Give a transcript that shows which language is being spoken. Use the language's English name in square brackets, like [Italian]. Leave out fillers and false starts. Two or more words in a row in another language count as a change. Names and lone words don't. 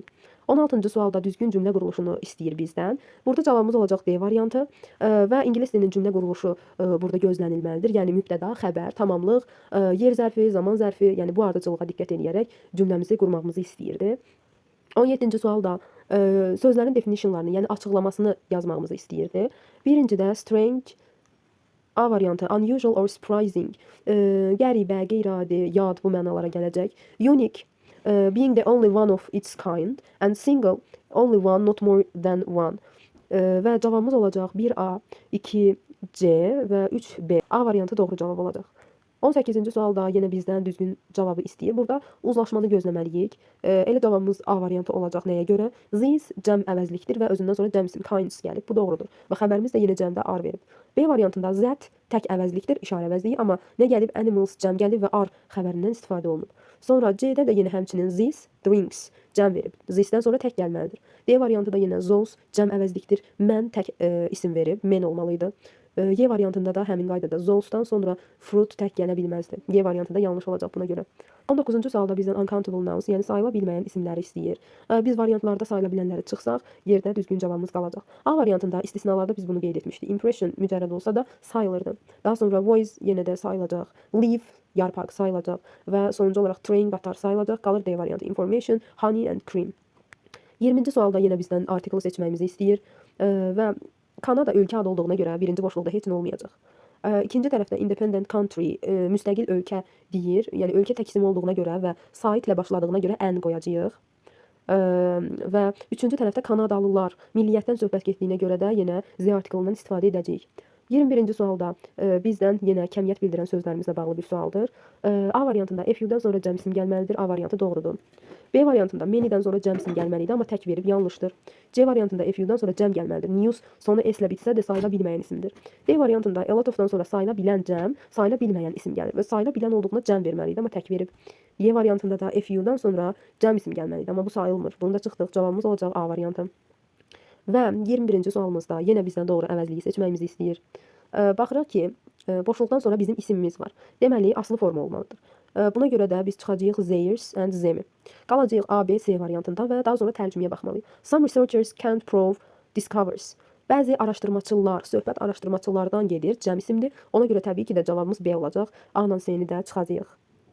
[Azerbaijani] 16-cı sualda düzgün cümlə quruluşunu istəyir bizdən. Burada cavabımız olacaq D variantı və ingilis dilinin cümlə quruluşu burada gözlənilməlidir. Yəni mübtəda, xəbər, tamamlıq, yer zərfi, zaman zərfi, yəni bu ardıcılığa diqqət edərək cümləmizi qurmağımızı istəyirdi. 17-ci sualda sözlərin definitionlarını, yəni açıqlamasını yazmağımızı istəyirdi. [English] Birincidə strange, [Azerbaijani] A variantı [English] unusual or surprising, [Azerbaijani] qəribə, qeyri-adi, yad bu mənalara gələcək. [English] Unique, being the only one of its kind, and single, only one, not more than one. [Azerbaijani] Və cavabımız olacaq 1A, 2C və 3B. A variantı doğru cavab olacaq. 18-ci sualda yenə bizdən düzgün cavabı istəyir. Burada uzlaşmanı gözləməliyik. Elə cavabımız A variantı olacaq nəyə görə? These cəm əvəzlikdir və özündən sonra cəm isim kinds gəlib. Bu doğrudur. Və xəbərimiz də yenə cəmdə R verib. B variantında that tək əvəzlikdir, işarə əvəzliyi, amma nə gəlib? Animals cəm gəlib və R xəbərindən istifadə olunub. Sonra C-də də yenə həmçinin [English] these drinks [Azerbaijani] cəm verib. This-dən sonra tək gəlməlidir. D variantı da yenə those cəm əvəzlikdir. Mən tək isim verib. Men olmalıydı. Y variantında da həmin qaydada those-dan sonra fruit tək gələ bilməzdi. Y variantında yanlış olacaq buna görə. 19-cu sualda bizdən [English] uncountable nouns, [Azerbaijani] yəni sayıla bilməyən isimləri istəyir. Biz variantlarda sayıla bilənləri çıxsaq, yerdə düzgün cavabımız qalacaq. A variantında istisnalarda biz bunu qeyd etmişdik. Impression mücərrəd olsa da sayılırdı. Daha sonra voice yenə də sayılacaq. Leaf yarpaq sayılacaq və sonuncu olaraq train qatar sayılacaq. Qalır D variantı [English] information, honey and cream. [Azerbaijani] 20-ci sualda yenə bizdən article seçməyimizi istəyir və Kanada ölkə adı olduğuna görə birinci boşluqda heç nə olmayacaq. İkinci tərəfdə [English] independent country, [Azerbaijani] müstəqil ölkə deyir. Yəni ölkə təksimi olduğuna görə və saitlə başladığına görə ən qoyacağıq. Və üçüncü tərəfdə Kanadalılar milliyyətdən söhbət getdiyinə görə də yenə Z artiklından istifadə edəcəyik. 21-ci sualda bizdən yenə kəmiyyət bildirən sözlərimizlə bağlı bir sualdır. A variantında FU-dan sonra cəm isim gəlməlidir. A variantı doğrudur. B variantında many-dən sonra cəm isim gəlməlidir, amma tək verib yanlışdır. C variantında FU-dan sonra cəm gəlməlidir. News sonu S-lə bitsə də sayıla bilməyən isimdir. D variantında [English] a lot of- [Azerbaijani] dan sonra sayıla bilən cəm, sayıla bilməyən isim gəlir və sayıla bilən olduğuna cəm verməliydi, amma tək verib. Y variantında da FU-dan sonra cəm isim gəlməlidir, amma bu sayılmır. Bunu da çıxdıq. Cavabımız olacaq A variantı. Və 21-ci sualımızda yenə bizdən doğru əvəzliyi seçməyimizi istəyir. Baxırıq ki, boşluqdan sonra bizim isimimiz var. Deməli, aslı forma olmalıdır. Buna görə də biz çıxacağıq [English] theirs and them. [Azerbaijani] Qalacağıq A, B, C variantında və daha sonra tərcüməyə baxmalıyıq. Some researchers can't prove discovers. Bəzi araşdırmaçılar, söhbət araşdırmaçılardan gedir, cəm isimdir. Ona görə təbii ki də cavabımız B olacaq. A ilə C-ni də çıxacağıq.